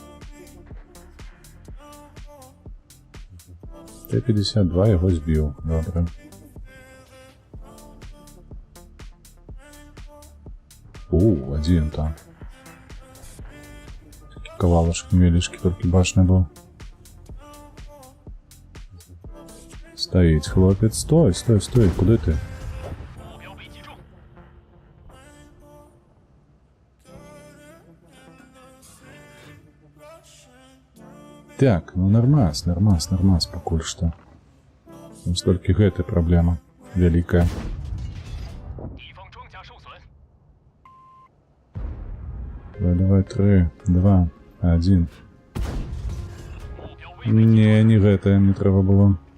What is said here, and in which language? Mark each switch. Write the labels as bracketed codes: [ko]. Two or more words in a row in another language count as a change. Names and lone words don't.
[be] Т-52 яго збіў. Добра. Адзін там. Такі кавалачак невялічкі, толькі бачны быў. [uk] Стоїть хлопець. [ru] Стой, стой, стой, [uk] куди ти? Так, ну нормас, [be] пакуль што. Там столькі гэта праблема вялікая. Давай, 3, 2, 1. Не гэтае мне трэба было.